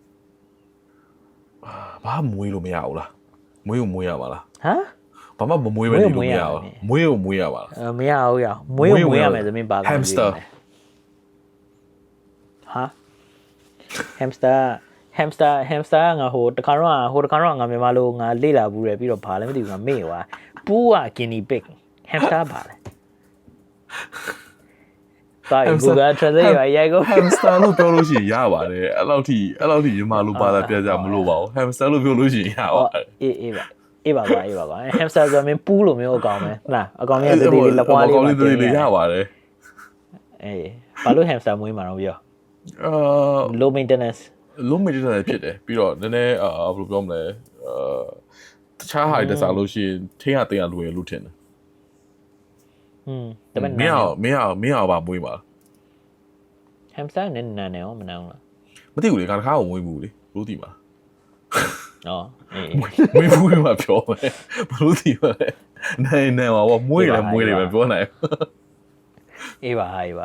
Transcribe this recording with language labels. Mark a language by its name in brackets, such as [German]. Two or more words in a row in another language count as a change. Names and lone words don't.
[Burmese] ဘာမွေးလို့မရဘူးလားမွေးကိုမွေးရပါလားဟမ်ဘာမှမမွေးပဲနေလို့မရဘူးမွေးကိုမွေးရပါလားမရဘူးရမွေးကိုမွေးရမယ်ဆိုရင်ဘာကောင်မွေးလဲ hamster ငါဟိုတခါတော့ငါမြန်မာလိုငါလေ့လာဘူးတယ်ပြီးတော့ဘာလဲမသိဘူးငါမေ့သွားပူးက [English] guinea pig hamster [Burmese] ဘာလဲတာ Google Translate ရိုက်ကို hamster လို့ပြောလို့ရှိရင်ရပါတယ်အဲ့လောက်ထိမြန်မာလိုပါတာပြကြမလို့ပါဘူး hamster လို့ပြောလို့ရှိရင်ရပါတယ်အေးပါကွာ hamster ဆိုရင်ပူးလို့မျိုးအကောင်ပဲဟုတ်လားအကောင်ကြီးတတိလေးလက်ပွားလေးပါတတိလေးရပါတယ်အေးဘာလို့ hamster မွေးမှာတော့ပြော [English] low maintenance [Burmese] ဖြစ်တယ်ပြီးတော့နည်းနည်းဘယ်လိုပြောမလဲတခြားဟာတွေစားလို့ရှိရင်ထိန်းရတင်ရလွယ်လို့ထင်တယ် ဒါပေမဲ့မင်းအောင်ပါမွေးပါ hamster နဲ့နာနေအောင်မနာဘူးလားမသိဘူးလေခါတစ်ခါကိုမွေးဘူးလေဘလို့သိမှာအော်မွေးဘူးမှာပြောမယ်ဘလို့သိမှာလဲနေပါဘာမွေးတယ်ပဲပြောနိုင်အေးပါငါ